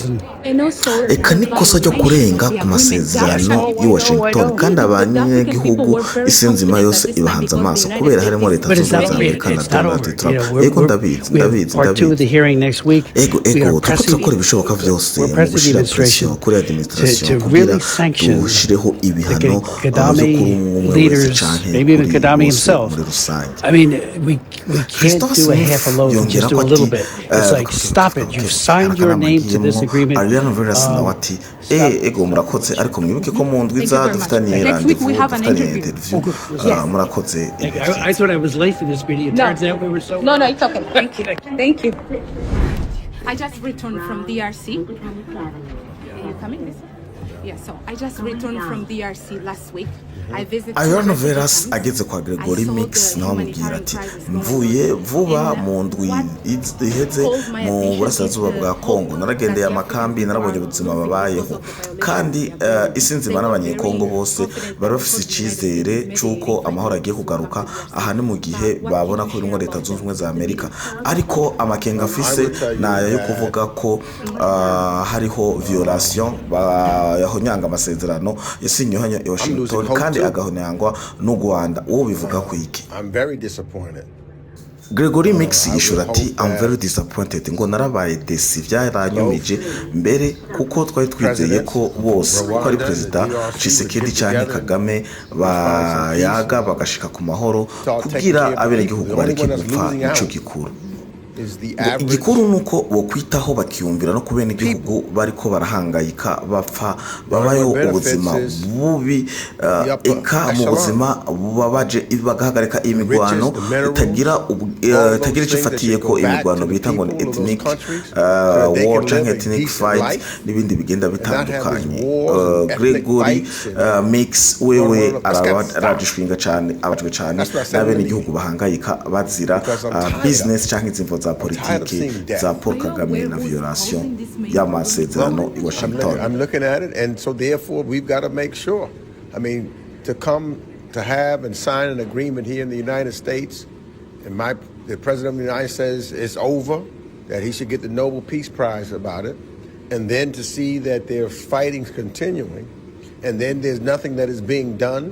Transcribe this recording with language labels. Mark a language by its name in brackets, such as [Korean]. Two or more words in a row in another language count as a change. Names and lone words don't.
[Rundi] Eka nikosa ryo kurenga ku masezerano i Washington kandi abanyagihugu isi nzima yose ibahanze amaso kubera harimo leta zunze ubumwe za Amerika na Donald Trump. Ego ndabizi. Ego turakora ibishoboka byose mu gushira pressure kuri administration kugira dushireho ibihano byo kuri umwe wese canke muri rusange. [English] I mean, we can't do a half a loaf just do a little bit. It's like, stop it. You've signed your name to this agreement. [Rundi] Ego murakoze ariko mwibuke ko mu ndwiza dufitanye rendezvous, dufitanye interview. Murakoze. [English] I thought I was late for this meeting. It turns out we were so. No, it's okay. Thank you. I just returned from DRC. Are you coming? Yeah, so I just returned from DRC last week. [Rundi] Iron Veras ageze kwa Gregory Mix nawe amubwira ati mvuye vuba mu ndwi iheze mu burasirazuba bwa Kongo, naragendeye amakambi, narabonye ubuzima babayeho kandi isi nzima n'abanyekongo bose bari bafise icizere cyuko amahoro agiye kugaruka aha ni mu gihe babona ko birimo leta zunze ubumwe za Amerika. Ariko amakenga afise nayo yo kuvuga ko hariho violation yahonyanga amasezerano yasinyohanya i Washington kandi agahonyangwa n'u Rwanda. Uwo bivuga ku iki? Gregory Mix yishura ati [English] I'm very disappointed, [Rundi] ngo narabaye desi, byaranyumije mbere kuko twari twizeye ko bose uko ari Perezida Tshisekedi cyane Kagame bayaga bagashika ku mahoro kugira abenegihugu bareke gupfa. Ico gikuru igikuru nuko bo kwitaho bakiyumvira no kubena igihugu bariko barahangayika bapfa babayo ubuzima bubi eka mu buzima bubabaje bagahagarika imigwano itagira icifatiye ko imigwano bita ngo [English] ethnic war [Rundi] canke [English] ethnic fight [Rundi] n'ibindi bigenda bitandukanye. Gregory Mix wewe arajishwinga cyane abajwe cyane n'abene igihugu bahangayika bazira business canke izimvo za politiki za Paul Kagame na violation y'amasezerano i Washington. [English] I'm looking at it, and so therefore we've got to make sure. I mean, to come to have and sign an agreement here in the United States, and the President of the United States says it's over, that he should get the Nobel Peace Prize about it, and then to see that their fighting's continuing, and then there's nothing that is being done.